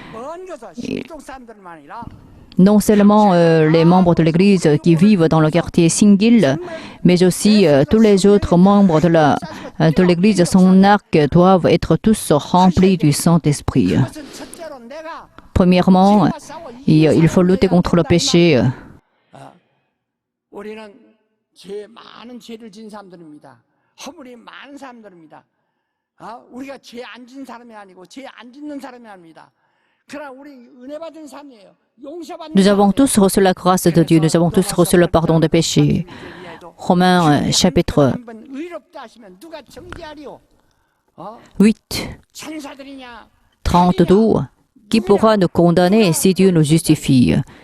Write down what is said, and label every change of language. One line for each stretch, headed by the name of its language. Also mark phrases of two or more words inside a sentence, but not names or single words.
French: Non seulement les membres de l'Église qui vivent dans le quartier Singil, mais aussi tous les autres membres de l'Église, son arc, doivent être tous remplis du Saint-Esprit. Premièrement, il faut lutter contre le péché.
Korean: 우리는 죄 많은 죄를 진 사람들입니다. 허물이 많은 사람들입니다. 우리가 죄 안 진 사람이 아니고 죄 안 짓는 사람이 아닙니다. 그러나 우리 은혜 받은 사람이에요. 용서받는
French: Nous avons tous reçu la grâce de Dieu. Nous avons tous reçu le pardon des péchés. Romains chapitre 8, 32. Qui pourra nous condamner si Dieu nous justifie?